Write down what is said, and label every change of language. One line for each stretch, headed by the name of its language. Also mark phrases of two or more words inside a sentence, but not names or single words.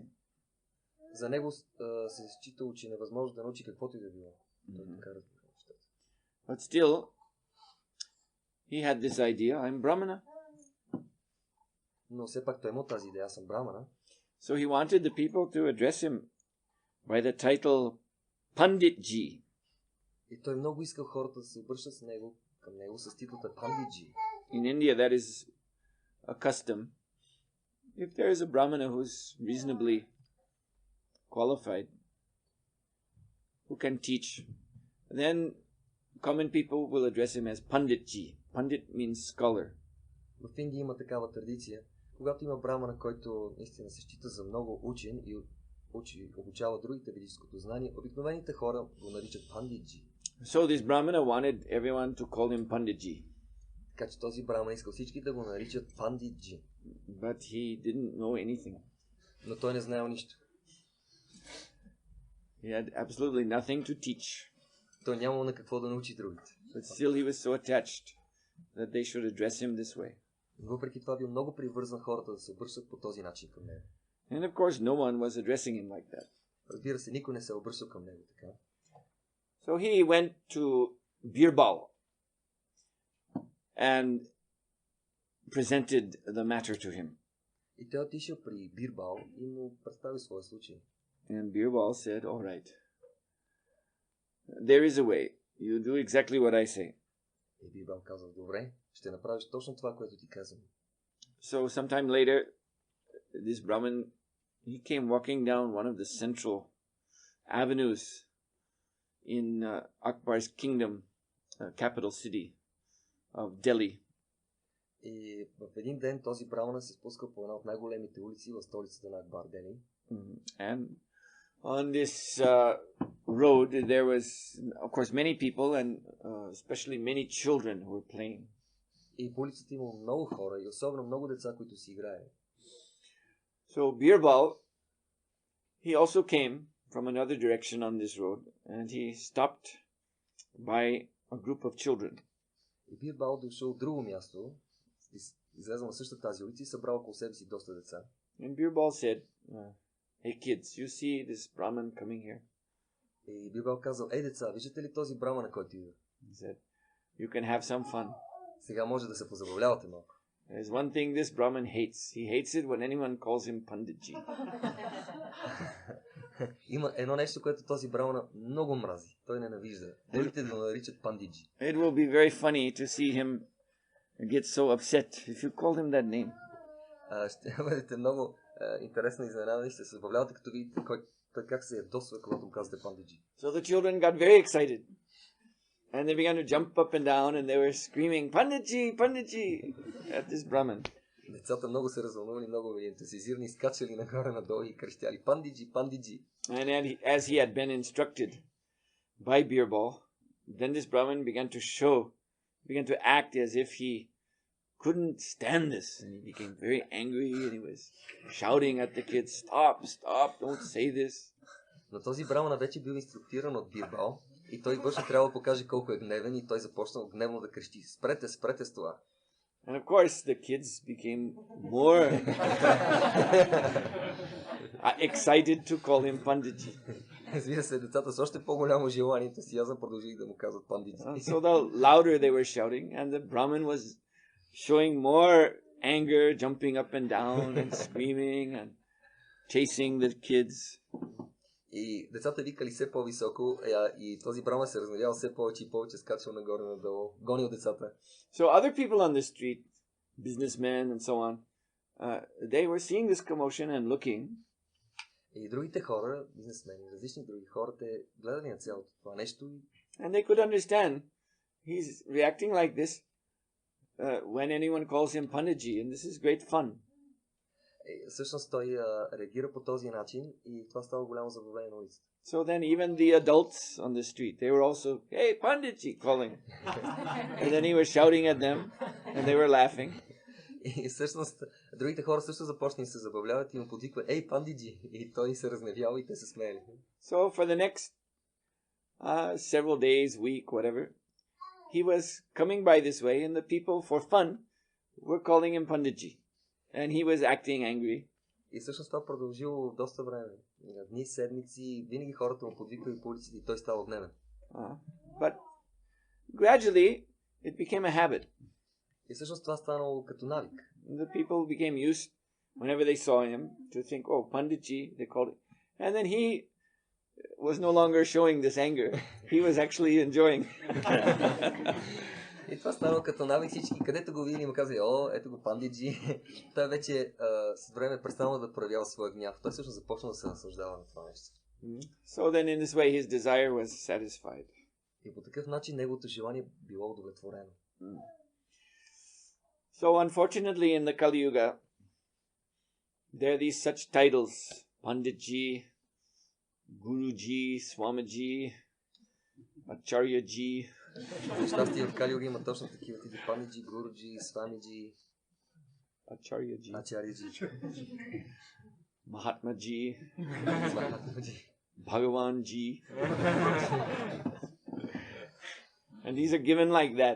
Bulgarian: За него се считало, че е невъзможно да научи каквото и да било.
English: But still, he had this idea, I'm Brahmana.
Bulgarian: Но все пак той имал тази идея, аз съм брамана.
English: So he wanted the people to address him by the title Pandit Ji.
Bulgarian: И той много искал хората да се обръщат към него с титлата Pandit Ji.
English: In India, that is a custom. If there is a Brahmana who's reasonably qualified, who can teach, then common people will address him as Pandit Ji. Pandit means scholar.
Bulgarian: В Индия има такава традиция. Когато има брамана, който наистина се счита за много учен и обучава другите ведическото знание, обикновените хора го наричат Pandit Ji.
English: So this Brahmana wanted everyone to call him Pandit Ji.
Bulgarian: Така че този браман искал всички да го наричат Pandit Ji.
English: But he didn't know anything.
Bulgarian: Но той не знаел нищо.
English: He had absolutely nothing to teach.
Bulgarian: Той нямал на какво да научи другите.
English: But still he was so attached that they should address him this way.
Bulgarian: Въпреки това бил много привързан хората да се обръщат по този начин към него.
English: And of course no one was addressing him like that.
Bulgarian: Разбира се, никой не се обръщал към него така.
English: So he went to Birbal and presented the matter to him.
Bulgarian: И той отишъл при Бирбал и му представи своя случай.
English: And Birbal said, all right, there is a way. You do exactly what I say.
Bulgarian: И Бирбал казал, добре, ще направиш точно това, което ти казвам.
English: So sometime later, this Brahmin, he came walking down one of the central avenues in Akbar's kingdom, capital city of Delhi.
Bulgarian: И в един ден този брамана се спуска по една от най-големите улици в столицата на Акбар, Дели.
English: And on this road, there was, of course, many people and especially many children who were playing.
Bulgarian: И по улицата има много хора и особено много деца, които си играят.
English: So Birbal, he also came from another direction on this road, and he stopped by a group of children.
Bulgarian: И Бирбал дошъл от друго място, излезнал на същата тази улица и събрал около себе си доста деца.
English: And Birbal said, "Hey kids, you see this Brahman coming here?"
Bulgarian: И Бирбал казал: "Ей деца, виждате ли този брамана, който идва?
English: He said, "You can have some fun.
Bulgarian: Сега може да се позабавлявате малко."
English: There's one thing this Brahman hates. He hates it when anyone calls him Panditji."
Bulgarian: Има едно нещо, което този брамана много мрази. Той ненавижда. Другите да го наричат пандиджи.
English: It will be very funny to see him get so upset if you call him that name.
Bulgarian: Ще бъдете много интересно изненадани, ще се забавлявате, като видите той как се ядосва, когато му казвате пандиджи.
English: So the children got very excited. And they began to jump up and down and they were screaming, "Panditji, Panditji," at this Brahman.
Bulgarian: Децата много се развълнували, много ентусиазирани, скачали нагоре-надолу и крещяли: "Пандиджи, пандиджи!"
English: And as he had been instructed by Birbal, then this Brahman began to act as if he couldn't stand this. And he became very angry and he was shouting at the kids, "Stop, stop, don't say this."
Bulgarian: Но този брамана вече бил инструктиран от Бирбал и той външно трябва да покаже колко е гневен и той започнал гневно да крещи: "Спрете, спрете с това!"
English: And of course, the kids became more excited to call him Panditji.
Bulgarian: Разбира се, децата с още по-голямо желание, ентусиазъм продължили да му казват пандиджи.
English: So the louder they were shouting, and the Brahmin was showing more anger, jumping up and down and screaming and chasing the kids.
Bulgarian: И децата викали все по-високо, и този браман се размерял все повече и повече, скачал нагоре-надолу, гонил децата.
English: So other people on the street, businessmen and so on, they were seeing this commotion and looking.
Bulgarian: И другите хора, бизнесмени, различни други хора, те гледали на цялото това нещо.
English: And they could understand he's reacting like this when anyone calls him Panditji, and this is great fun.
Bulgarian: Всъщност той реагира по този начин и това става голямо забавление на улицата.
English: So then even the adults on the street, they were also, "Hey, Panditji," calling. And then he was shouting at them and they were laughing.
Bulgarian: И всъщност другите хора също започнали да се забавляват и му подвикват: "Ей, пандиджи!" И той се разневял и те се смеяли.
English: So for the next several days, week, whatever, he was coming by this way and the people for fun were calling him Panditji. And he was acting angry.
Bulgarian: И всъщност това продължило доста време. Дни, седмици, винаги хората му подвиквали по улиците и той става гневен.
English: But gradually it became a habit.
Bulgarian: И всъщност това станало като навик.
English: The people became used, whenever they saw him, to think, "Oh, Panditji," they called it. And then he was no longer showing this anger. He was actually enjoying.
Bulgarian: И това става като навик, всички, където го видели, му казали: "О, ето го пандиджи." Той вече с време престанал да проявява своя гняв. Той всъщност започнал да се наслаждава на това нещо.
English: So then in this way his desire was satisfied.
Bulgarian: И по такъв начин неговото желание било удовлетворено.
English: So unfortunately in the Kali Yuga, there are these such titles: Panditji, Guruji, Swamiji, Acharyaji.
Bulgarian: Щастие в Кали Юга има точно такива типи: пандиджи, гуруджи, свамиджи, Acharyaji, Mahatmaji, Bhagavanji.
English: And these are given like that.